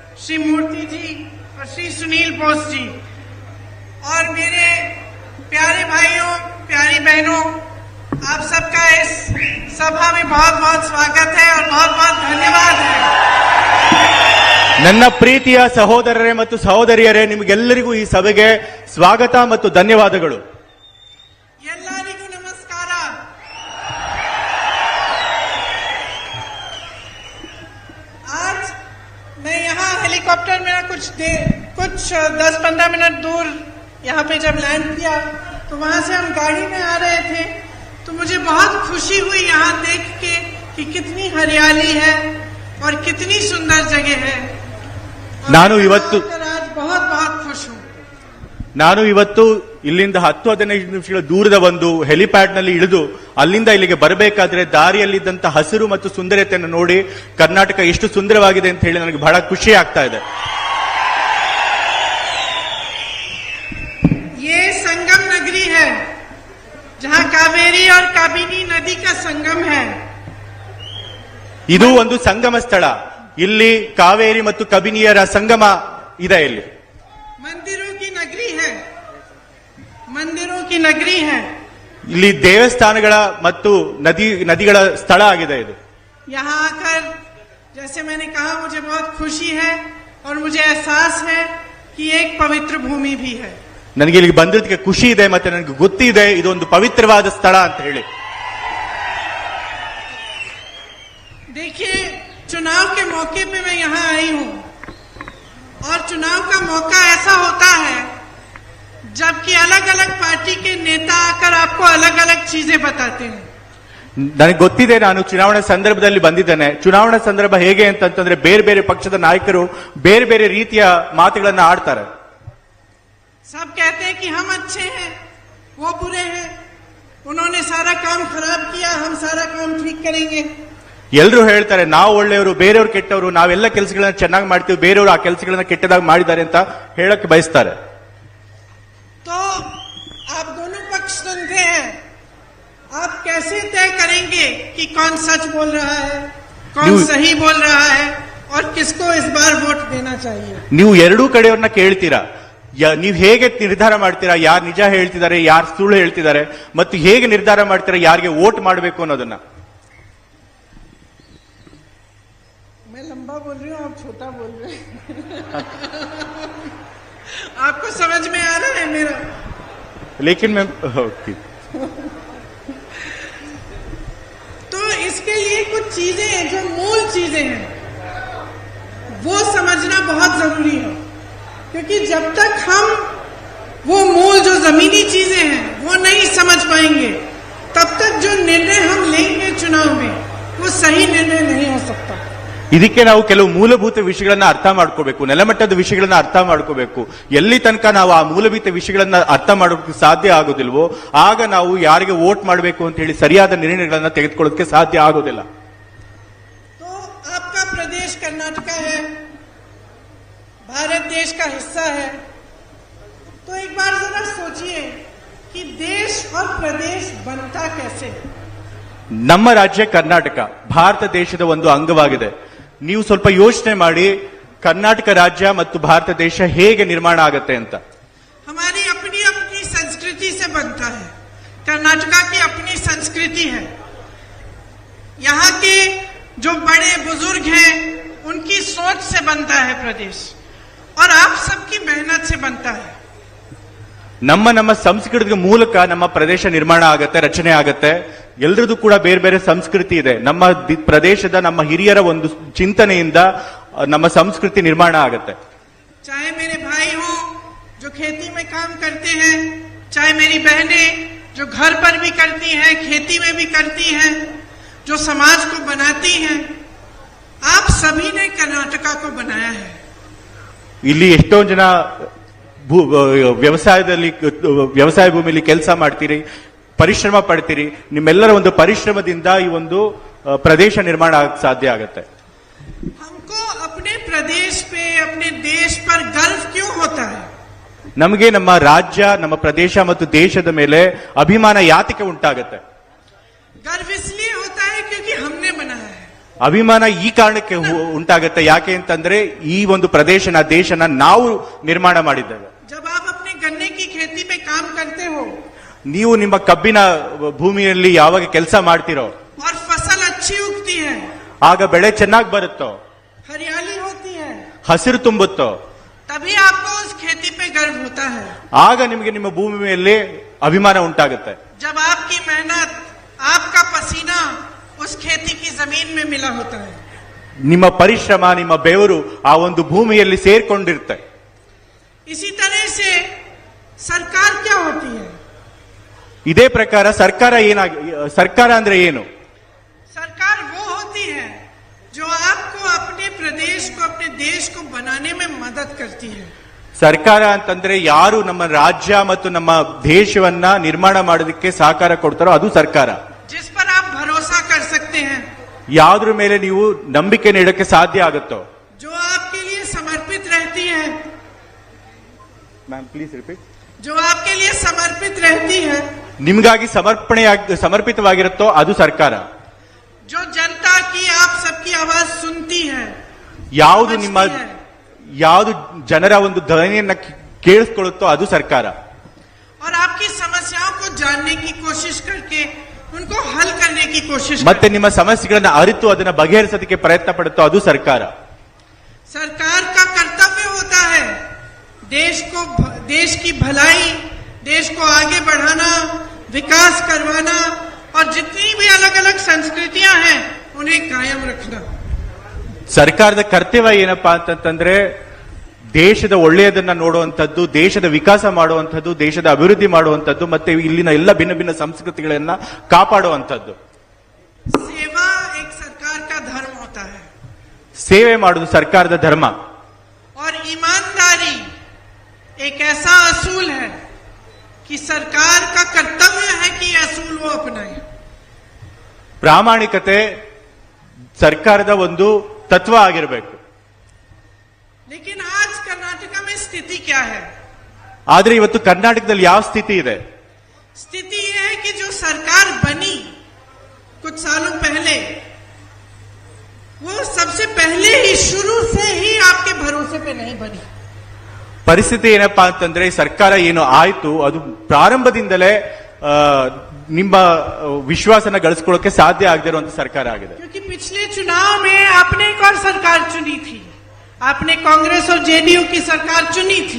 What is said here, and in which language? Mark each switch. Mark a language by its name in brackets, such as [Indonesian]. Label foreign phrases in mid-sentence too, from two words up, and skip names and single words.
[Hindi] श्री मूर्ति जी और श्री सुनील बोस जी और मेरे प्यारे भाइयों प्यारी बहनों, आप सबका इस सभा में बहुत बहुत स्वागत है और बहुत बहुत धन्यवाद है। [Kannada] ನನ್ನ ಪ್ರೀತಿಯ ಸಹೋದರರೇ ಮತ್ತು ಸಹೋದರಿಯರೇ, ನಿಮಗೆಲ್ಲರಿಗೂ ಈ ಸಭೆಗೆ ಸ್ವಾಗತ ಮತ್ತು ಧನ್ಯವಾದಗಳು. ಎಲ್ಲರಿಗೂ ನಮಸ್ಕಾರ. [Hindi] आज मैं यहाँ हेलीकॉप्टर मेरा कुछ 10-15 मिनट दूर यहाँ पे जब लैंड किया तो वहां से हम गाड़ी में आ रहे थे तो मुझे बहुत खुशी हुई यहाँ देख के कि कितनी हरियाली है और कितनी सुंदर जगह है। [Kannada] ನಾನು ಇವತ್ತು [Hindi] आज बहुत बहुत खुश हूँ. [Kannada] ನಾನು ಇವತ್ತು ಇಲ್ಲಿಂದ 10-15 ನಿಮಿಷಗಳ ದೂರದ ಒಂದು ಹೆಲಿಪ್ಯಾಡ್ ನಲ್ಲಿ ಇಳಿದು ಅಲ್ಲಿಂದ ಇಲ್ಲಿಗೆ ಬರಬೇಕಾದ್ರೆ ದಾರಿಯಲ್ಲಿದ್ದಂತ ಹಸಿರು ಮತ್ತು ಸುಂದರತೆಯನ್ನು ನೋಡಿ ಕರ್ನಾಟಕ ಎಷ್ಟು ಸುಂದರವಾಗಿದೆ ಅಂತ ಹೇಳಿ ನನಗೆ ಬಹಳ ಖುಷಿ ಆಗ್ತಾ ಇದೆ. [Hindi] ये संगम नगरी है जहाँ कावेरी और काबिनी नदी का संगम है. [Kannada] ಇದು ಒಂದು ಸಂಗಮ ಸ್ಥಳ. ಇಲ್ಲಿ ಕಾವೇರಿ ಮತ್ತು ಕಬಿನಿಯರ ಸಂಗಮ ಇದೆ. ಇಲ್ಲಿ [Hindi] मंदिरों की नगरी है, मंदिरों की नगरी है. [Kannada] ಇಲ್ಲಿ ದೇವಸ್ಥಾನಗಳ ಮತ್ತು ನದಿಗಳ ಸ್ಥಳ ಆಗಿದೆ ಇದು. [Hindi] यहाँ आकर जैसे मैंने कहा मुझे बहुत खुशी है और मुझे एहसास है कि एक पवित्र भूमि भी है. [Kannada] ನನಗೆ ಇಲ್ಲಿಗೆ ಬಂದಿದ್ದಕ್ಕೆ ಖುಷಿ ಇದೆ ಮತ್ತೆ ನನಗೆ ಗೊತ್ತಿದೆ ಇದೊಂದು ಪವಿತ್ರವಾದ ಸ್ಥಳ ಅಂತ ಹೇಳಿ. [Hindi] देखिए, चुनाव के मौके पे मैं यहाँ आई हूँ और चुनाव का मौका ऐसा होता है जबकि अलग अलग पार्टी के नेता आकर आपको अलग अलग चीजें बताते हैं. [Kannada] ನನಗೆ ಗೊತ್ತಿದೆ, ನಾನು ಚುನಾವಣಾ ಸಂದರ್ಭದಲ್ಲಿ ಬಂದಿದ್ದೇನೆ. ಚುನಾವಣಾ ಸಂದರ್ಭ ಹೇಗೆ ಅಂತಂದ್ರೆ ಬೇರೆ ಬೇರೆ ಪಕ್ಷದ ನಾಯಕರು ಬೇರೆ ಬೇರೆ ರೀತಿಯ ಮಾತುಗಳನ್ನ ಆಡ್ತಾರೆ. [Hindi] सब कहते हैं कि हम अच्छे हैं, वो बुरे हैं, उन्होंने सारा काम खराब किया, हम सारा काम ठीक करेंगे. [Kannada] ಎಲ್ಲರೂ ಹೇಳ್ತಾರೆ ನಾವು ಒಳ್ಳೆಯವರು, ಬೇರೆಯವರು ಕೆಟ್ಟವರು, ನಾವೆಲ್ಲ ಕೆಲಸಗಳನ್ನ ಚೆನ್ನಾಗಿ ಮಾಡ್ತೀವಿ, ಬೇರೆಯವರು ಆ ಕೆಲಸಗಳನ್ನ ಕೆಟ್ಟದಾಗಿ ಮಾಡಿದ್ದಾರೆ ಅಂತ ಹೇಳಕ್ಕೆ ಬಯಸ್ತಾರೆ. [Hindi] तो आप दोनों पक्ष सुनते हैं, आप कैसे तय करेंगे कि कौन सच बोल रहा है, कौन सही बोल रहा है और किसको इस बार वोट देना चाहिए? [Kannada] ನೀವು ಎರಡೂ ಕಡೆಯವ್ರನ್ನ ಕೇಳ್ತೀರಾ, ನೀವು ಹೇಗೆ ನಿರ್ಧಾರ ಮಾಡ್ತೀರಾ ಯಾರು ನಿಜ ಹೇಳ್ತಿದ್ದಾರೆ ಯಾರು ಸುಳ್ಳು ಹೇಳ್ತಿದ್ದಾರೆ ಮತ್ತು ಹೇಗೆ ನಿರ್ಧಾರ ಮಾಡ್ತೀರಾ ಯಾರಿಗೆ ವೋಟ್ ಮಾಡಬೇಕು ಅನ್ನೋದನ್ನ? [Hindi] मैं लंबा बोल रही हूँ, आप छोटा बोल रहे हैं. आपको समझ में आ रहा है मेरा? लेकिन मैं तो इसके लिए कुछ चीजें हैं जो मूल चीजें हैं वो समझना बहुत जरूरी है, क्योंकि जब तक हम वो मूल जो जमीनी चीजें हैं वो नहीं समझ पाएंगे तब तक जो निर्णय हम लेंगे चुनाव में वो सही निर्णय नहीं हो सकता. [Kannada] ಇದಕ್ಕೆ ನಾವು ಕೆಲವು ಮೂಲಭೂತ ವಿಷಯಗಳನ್ನ ಅರ್ಥ ಮಾಡ್ಕೋಬೇಕು, ನೆಲಮಟ್ಟದ ವಿಷಯಗಳನ್ನ ಅರ್ಥ ಮಾಡ್ಕೋಬೇಕು. ಎಲ್ಲಿ ತನಕ ನಾವು ಆ ಮೂಲಭೂತ ವಿಷಯಗಳನ್ನ ಅರ್ಥ ಮಾಡೋದಕ್ಕೆ ಸಾಧ್ಯ ಆಗೋದಿಲ್ವೋ ಆಗ ನಾವು ಯಾರಿಗೆ ವೋಟ್ ಮಾಡಬೇಕು ಅಂತ ಹೇಳಿ ಸರಿಯಾದ ನಿರ್ಣಯಗಳನ್ನ ತೆಗೆದುಕೊಳ್ಳೋದಕ್ಕೆ ಸಾಧ್ಯ ಆಗೋದಿಲ್ಲ. [Hindi] तो आपका प्रदेश कर्नाटका है, भारत देश का हिस्सा है. तो एक बार जरा सोचिए कि देश और प्रदेश बनता कैसे है. [Kannada] ನಮ್ಮ ರಾಜ್ಯ ಕರ್ನಾಟಕ ಭಾರತ ದೇಶದ ಒಂದು ಅಂಗವಾಗಿದೆ. ನೀವು ಸ್ವಲ್ಪ ಯೋಚನೆ ಮಾಡಿ ಕರ್ನಾಟಕ ರಾಜ್ಯ ಮತ್ತು ಭಾರತ ದೇಶ ಹೇಗೆ ನಿರ್ಮಾಣ ಆಗುತ್ತೆ ಅಂತ. [Hindi] हमारी अपनी अपनी संस्कृति से बनता है. कर्नाटका की अपनी संस्कृति है. यहाँ के जो बड़े बुजुर्ग हैं उनकी सोच से बनता है प्रदेश और आप सबकी मेहनत से बनता है. [Kannada] ನಮ್ಮ ಸಂಸ್ಕೃತಿಯ ಮೂಲಕ ನಮ್ಮ ಪ್ರದೇಶ ನಿರ್ಮಾಣ ಆಗತ್ತೆ, ರಚನೆ ಆಗತ್ತೆ. ಎಲ್ಲರದು ಕೂಡ ಬೇರೆ ಬೇರೆ ಸಂಸ್ಕೃತಿ ಇದೆ. ನಮ್ಮ ಪ್ರದೇಶದ ನಮ್ಮ ಹಿರಿಯರ ಒಂದು ಚಿಂತನೆಯಿಂದ ನಮ್ಮ ಸಂಸ್ಕೃತಿ ನಿರ್ಮಾಣ ಆಗತ್ತೆ. [Hindi] चाहे मेरे भाई हो जो खेती में काम करते हैं, चाहे मेरी बहनें जो घर पर भी करती हैं, खेती में भी करती हैं, जो समाज को बनाती हैं, आप सभी ने कर्नाटका को बनाया है. [Kannada] ಇಲ್ಲಿ ಎಷ್ಟೊಂದು ಜನ ವ್ಯವಸಾಯ ಭೂಮಿಯಲ್ಲಿ ಕೆಲಸ ಮಾಡ್ತೀರಿ, ಪರಿಶ್ರಮ ಪಡ್ತೀರಿ. ನಿಮ್ಮೆಲ್ಲರ ಒಂದು ಪರಿಶ್ರಮದಿಂದ ಈ ಒಂದು ಪ್ರದೇಶ ನಿರ್ಮಾಣ ಆಗಕ್ಕೆ ಸಾಧ್ಯ ಆಗುತ್ತೆ. [Hindi] हमको अपने प्रदेश पे, अपने देश पर गर्व क्यों होता है? [Kannada] ನಮಗೆ ನಮ್ಮ ರಾಜ್ಯ, ನಮ್ಮ ಪ್ರದೇಶ ಮತ್ತು ದೇಶದ ಮೇಲೆ ಅಭಿಮಾನ ಯಾತಕ್ಕೆ ಉಂಟಾಗುತ್ತೆ? [Hindi] गर्व इसलिए होता है क्योंकि हमने बनाया है. [Kannada] ಅಭಿಮಾನ ಈ ಕಾರಣಕ್ಕೆ ಉಂಟಾಗುತ್ತೆ, ಯಾಕೆ ಅಂತಂದ್ರೆ ಈ ಒಂದು ಪ್ರದೇಶನ ದೇಶನ ನಾವು ನಿರ್ಮಾಣ ಮಾಡಿದ್ದೇವೆ. [Hindi] जब आप अपने गन्ने की खेती पे काम करते हो [Kannada] ನೀವು ನಿಮ್ಮ ಕಬ್ಬಿನ ಭೂಮಿಯಲ್ಲಿ ಯಾವಾಗ ಕೆಲಸ ಮಾಡ್ತಿರೋ [Hindi] और फसल अच्छी उगती है, [Kannada] ಆಗ ಬೆಳೆ ಚೆನ್ನಾಗಿ ಬರುತ್ತೋ, [Hindi] हरियाली होती है, [Kannada] ಹಸಿರು ತುಂಬುತ್ತೋ, [Hindi] तभी आपको उस खेती पे गर्व होता है. [Kannada] ಆಗ ನಿಮಗೆ ನಿಮ್ಮ ಭೂಮಿ ಮೇಲೆ ಅಭಿಮಾನ ಉಂಟಾಗುತ್ತೆ. [Hindi] जब आपकी मेहनत, आपका पसीना उस खेती की जमीन में मिला होता है. [Kannada] ನಿಮ್ಮ ಪರಿಶ್ರಮ, ನಿಮ್ಮ ಬೆವರು ಆ ಒಂದು ಭೂಮಿಯಲ್ಲಿ ಸೇರ್ಕೊಂಡಿರುತ್ತೆ. [Hindi] इसी तरह से सरकार क्या होती है? [Kannada] ಇದೇ ಪ್ರಕಾರ ಸರ್ಕಾರ ಅಂದ್ರೆ ಏನು? [Hindi] सरकार वो होती है जो आपको अपने प्रदेश को, अपने देश को बनाने में मदद करती है. [Kannada] ಸರ್ಕಾರ ಅಂತಂದ್ರೆ ಯಾರು ನಮ್ಮ ರಾಜ್ಯ ಮತ್ತು ನಮ್ಮ ದೇಶವನ್ನ ನಿರ್ಮಾಣ ಮಾಡೋದಕ್ಕೆ ಸಹಕಾರ ಕೊಡ್ತಾರೋ ಅದು ಸರ್ಕಾರ. [Hindi] जिस पर आप भरोसा कर सकते हैं, [Kannada] ಯಾವ್ದ್ರ ಮೇಲೆ ನೀವು ನಂಬಿಕೆ ನೀಡಕ್ಕೆ ಸಾಧ್ಯ ಆಗುತ್ತೋ, [Hindi] जो आपके लिए समर्पित रहती है, [English] ma'am please repeat, [Hindi] जो आपके लिए समर्पित रहती है, [Kannada] ನಿಮ್ಗಾಗಿ ಸಮರ್ಪಿತವಾಗಿರುತ್ತೋ ಅದು ಸರ್ಕಾರ. [Hindi] जो जनता की, आप सबकी आवाज सुनती है, [Kannada] ಯಾವುದು ಯಾವುದು ಜನರ ಒಂದು ಧ್ವನಿಯನ್ನ ಕೇಳಿಸ್ಕೊಳ್ಳುತ್ತೋ ಅದು ಸರ್ಕಾರ. [Hindi] और आपकी समस्याओं को जानने की कोशिश करके उनको हल करने की कोशिश [Kannada] ಮತ್ತೆ ನಿಮ್ಮ ಸಮಸ್ಯೆಗಳನ್ನ ಅರಿತು ಅದನ್ನ ಬಗೆಹರಿಸೋದಕ್ಕೆ ಪ್ರಯತ್ನ ಪಡುತ್ತೋ ಅದು ಸರ್ಕಾರ. [Hindi] सरकार का कर्तव्य होता है देश की भलाई, देश को आगे बढ़ाना, विकास करवाना और जितनी भी अलग अलग संस्कृतियां हैं उन्हें कायम रखना. [Kannada] ಸರ್ಕಾರದ ಕರ್ತವ್ಯ ಏನಪ್ಪಾ ಅಂತಂದ್ರೆ ದೇಶದ ಒಳ್ಳೆಯದನ್ನ ನೋಡುವಂಥದ್ದು, ದೇಶದ ವಿಕಾಸ ಮಾಡುವಂಥದ್ದು, ದೇಶದ ಅಭಿವೃದ್ಧಿ ಮಾಡುವಂಥದ್ದು, ಮತ್ತೆ ಇಲ್ಲಿನ ಎಲ್ಲ ಭಿನ್ನ ಭಿನ್ನ ಸಂಸ್ಕೃತಿಗಳನ್ನ ಕಾಪಾಡುವಂಥದ್ದು. [Hindi] सेवा एक सरकार का धर्म होता है, [Kannada] ಸೇವೆ ಮಾಡುವುದು ಸರ್ಕಾರದ ಧರ್ಮ. [Hindi] और ईमानदारी एक ऐसा असूल है कि सरकार का कर्तव्य है कि असूल वो अपनाए. [Kannada] ಪ್ರಾಮಾಣಿಕತೆ ಸರ್ಕಾರದ ಒಂದು ತತ್ವ ಆಗಿರಬೇಕು. [Hindi] लेकिन आज कर्नाटक में स्थिति क्या है? [Kannada] ಆದ್ರೆ ಇವತ್ತು ಕರ್ನಾಟಕದಲ್ಲಿ ಯಾವ ಸ್ಥಿತಿ ಇದೆ? [Hindi] स्थिति यह है कि जो सरकार बनी कुछ सालों पहले, वो सबसे पहले ही शुरू से ही आपके भरोसे पे नहीं बनी. [Kannada] ಪರಿಸ್ಥಿತಿ ಏನಪ್ಪಾ ಅಂತಂದ್ರೆ ಸರ್ಕಾರ ಏನು ಆಯ್ತು ಅದು ಪ್ರಾರಂಭದಿಂದಲೇ ನಿಮ್ಮ ವಿಶ್ವಾಸನ ಗಳಿಸ್ಕೊಳ್ಳೋಕೆ ಸಾಧ್ಯ ಆಗದೆ ಇರುವಂತ ಸರ್ಕಾರ ಆಗಿದೆ. [Hindi] क्योंकि पिछले चुनाव में आपने एक और सरकार चुनी थी, आपने कांग्रेस और जेडीयू की सरकार चुनी थी.